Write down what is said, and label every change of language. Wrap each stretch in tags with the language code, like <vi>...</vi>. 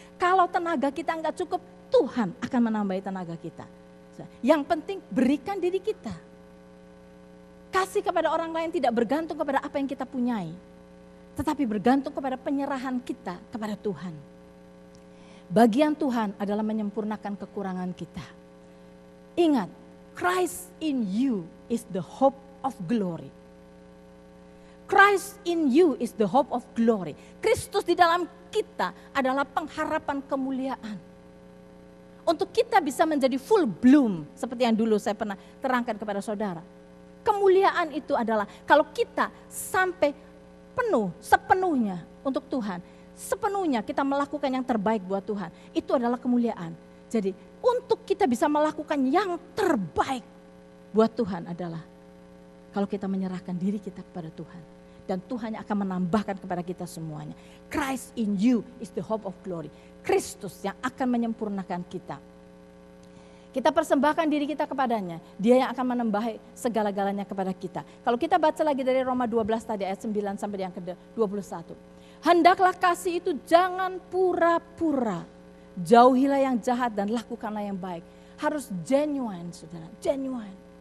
<id>Kalau tenaga kita nggak cukup, Tuhan akan menambah tenaga kita. Yang penting berikan diri kita. Kasih kepada orang lain tidak bergantung kepada apa yang kita punyai. Tetapi bergantung kepada penyerahan kita kepada Tuhan. Bagian Tuhan adalah menyempurnakan kekurangan kita.</id> <en>Ingat, Christ in you is the hope of glory. Christ in you is the hope of glory.</en> <id>Kristus di dalam kita adalah pengharapan kemuliaan. Untuk kita bisa menjadi full bloom, seperti yang dulu saya pernah terangkan kepada saudara. Kemuliaan itu adalah kalau kita sampai penuh, sepenuhnya untuk Tuhan. Sepenuhnya kita melakukan yang terbaik buat Tuhan. Itu adalah kemuliaan. Jadi untuk kita bisa melakukan yang terbaik buat Tuhan adalah kalau kita menyerahkan diri kita kepada Tuhan. Dan Tuhan akan menambahkan kepada kita semuanya.</id> <en>Christ in you is the hope of glory.</en> <id>Kristus yang akan menyempurnakan kita. Kita persembahkan diri kita kepadanya. Dia yang akan menambah segala-galanya kepada kita. Kalau kita baca lagi dari Roma 12 tadi ayat 9 sampai yang ke-21. Hendaklah kasih itu jangan pura-pura. Jauhilah yang jahat dan lakukanlah yang baik. Harus genuine, saudara, genuine.</id>